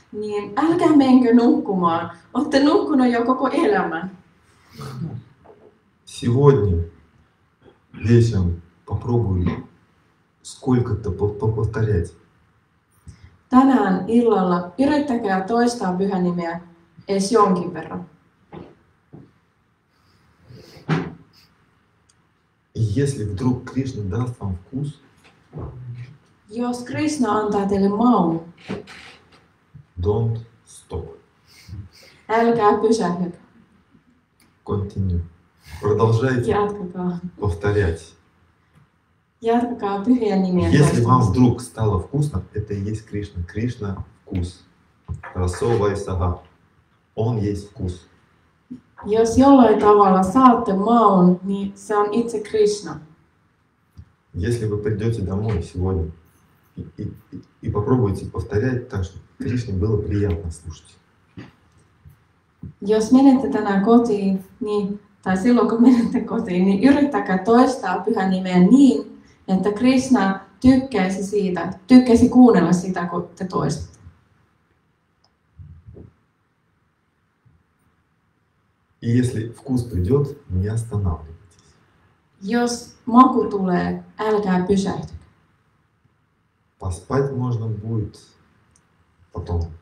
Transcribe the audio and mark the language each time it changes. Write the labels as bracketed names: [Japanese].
[Finnish] Niin älkää menkö nukkumaan. Olette nukkunut jo koko elämän. [Russian] Сегодня вечером попробуй сколько-то повторять. [Finnish] Tänään illalla yrittäkää toistaa pyhänimeä edes jonkin verran. [Russian] И если вдруг Кришна даст вам вкус, [Finnish] Jos Krishna antaa teille maun, [English] don't stop. [Finnish] älkää pysähdykö. [English] Continue. [Russian] Продолжайте [Finnish] Jatkakaa. [Russian] повторять. [Finnish] Jatkakaa pyhien nimien [Russian] Если вам [Finnish] toistamista. [Russian] вдруг стало вкусно, это и есть Кришна. Кришна — вкус. Расова сага. Он есть вкус. [Finnish] Jos jollain tavalla saatte maun, niin se on itse Krishna. [Russian] Если вы придете домой сегодня и попробуйте повторять так, чтобы Кришне было приятно слушать. [Finnish] Jos menette tänään kotiin, niin, tai silloin kun menette kotiin, niin yrittäkää toistaa pyhän nimeä niin, että Krishna tykkäisi kuunnella sitä, kun te toistatte. [Russian] И если вкус придет, не останавливайтесь. [Finnish] Jos maku tulee, älkää pysähtykö. [Russian] Поспать можно будет потом.